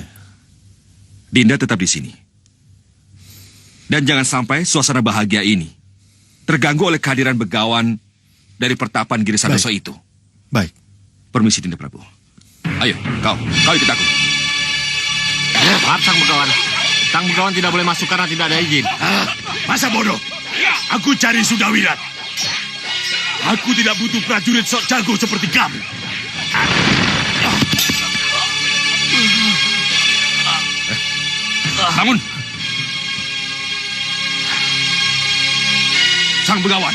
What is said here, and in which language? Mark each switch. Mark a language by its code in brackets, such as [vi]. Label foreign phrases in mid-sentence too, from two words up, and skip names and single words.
[id] Dinda tetap di sini. Dan jangan sampai suasana bahagia ini terganggu oleh kehadiran begawan dari pertapan Giri Sadoso itu. Baik. Permisi, Dinda Prabu. Ayo, kau ikut aku. Maaf, sang begawan. Sang Begawan tidak boleh masuk karena tidak ada izin. Masa bodoh? Aku cari Sudawirat. Aku tidak butuh prajurit sok jago seperti kamu. Bangun! Sang Begawan,